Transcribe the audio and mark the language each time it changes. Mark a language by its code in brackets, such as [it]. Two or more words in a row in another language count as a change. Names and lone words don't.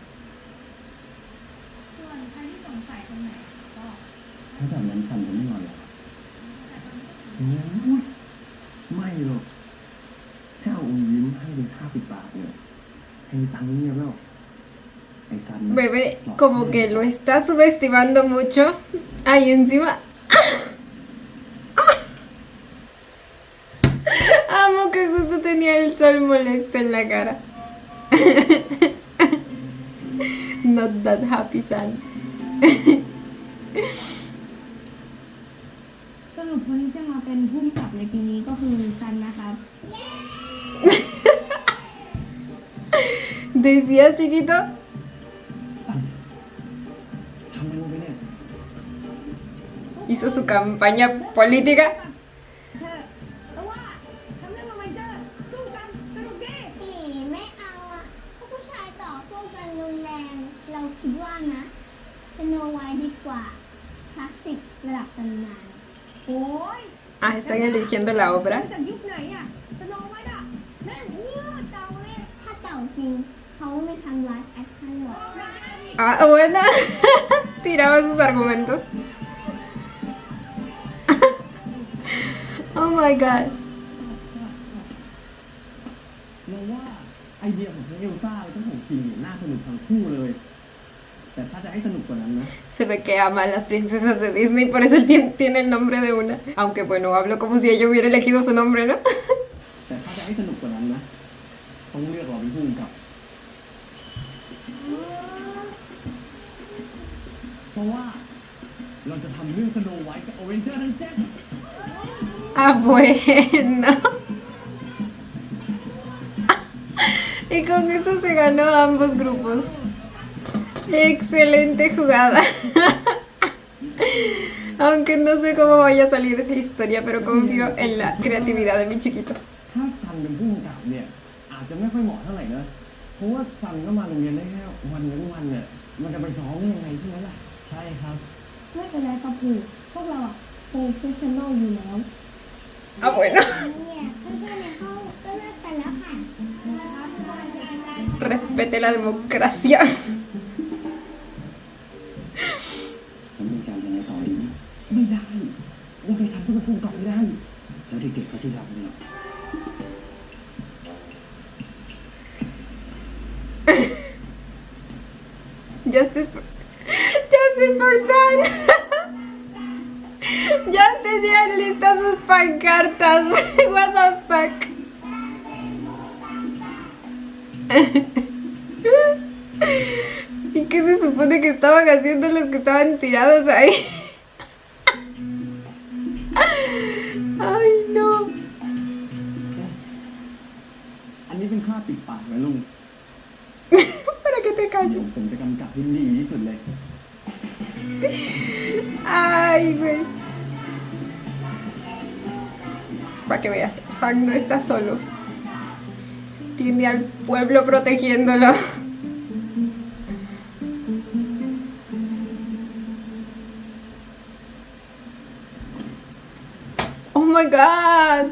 [th] ส่วนใครที่สงสัยตรงไหนก็ ถ้าแบบนั้นซันจะไม่นอนเหรอไม่หรอกแค่เอาอมยิ้มให้เป็นค่าปิดปากเนี่ยให้ซันเงียบแล้วไอ้ซัน [es] Bebé, como que lo está subestimando mucho. Ahí encima. Amo que justo tenía el sol molesto en la cara. [en] Not that happy, San. [th] สรุปคนที่จะมาเป็นผู้กำกับในปีนี้ก็คือซันนะครับ [es] ¿Decías, chiquito? [th] ซันทำอะไรลงไปเนี่ย [es] Hizo su campaña política. [th] เธอแต่ว่าทำเรื่องโรแมนเจอร์สู้กันสนุกดี พี่ไม่เอาอ่ะพวกผู้ชายต่อสู้กันรุนแรง เราคิดว่านะสโนไวท์ดีกว่าคลาสสิกระดับตำนาน โอ้ย [es] Ah, están eligiendo la obra. [th] จากยุคไหนอ่ะสโนไวท์อ่ะแม่งเนื้อเก่าเลย ถ้าเก่าจริงเขาไม่ทำ [en] live action [th] หรอก [es] Ah, bueno. Tiraba sus argumentos. [en] Oh my god. [th] เราว่าไอเดียของทั้งเอลซ่าและทั้งของคิงเนี่ยน่าสนุกทั้งคู่เลย แต่ถ้าจะให้สนุกกว่านั้นนะ [es] Se ve que ama a las princesas de Disney, por eso él tiene el nombre de una. Aunque bueno, hablo como si ella hubiera elegido su nombre, ¿no? [th] แต่ถ้าจะให้สนุกกว่านั้นนะต้องเลือกเราเป็นผู้กำกับ เพราะว่าเราจะทำเรื่องสโนไวท์กับอเวนเจอร์ทั้งเจ็ด [es] Ah, bueno. Y con eso se ganó a ambos grupos. Excelente jugada. Aunque no sé cómo vaya a salir esa historia, pero confío en la creatividad de mi chiquito. [th] ถ้าซันเป็นผู้กำกับเนี่ยอาจจะไม่ค่อยเหมาะเท่าไหร่นะเพราะว่าซันก็มาโรงเรียนได้แค่วันเว้นวันเนี่ยมันจะไปซ้อมได้ยังไงใช่ไหมล่ะใช่ครับ ไม่เป็นไรครับคือพวกเราอ่ะโปรเฟชชั่นอลอยู่แล้ว [es] Ah, bueno. [th] เนี่ยเพื่อนๆในห้องก็เลิกกันแล้วค่ะ [es] Respete la democracia. [th] ผมมีการยังไงต่อดีนะไม่ได้ยังไงซันก็เป็นผู้กำกับไม่ได้ แล้วเด็กๆเขาจะทำยังไง [en] Justice for Sun. [es] Ya tenían listas sus pancartas. [en] What the fuck. [es] ¿Y qué se supone que estaban haciendo los que estaban tirados ahí? Ay, no. [th] อันนี้เป็นค่าปิดปากนะลุง [es] ¿Para qué te [th] เดี๋ยว [es] calles? [th] ผมจะกำกับให้ดีที่สุดเลย [es] Ay, güey. Para que veas, Zack no está solo. Tiene al pueblo protegiéndolo. [en] Oh my god.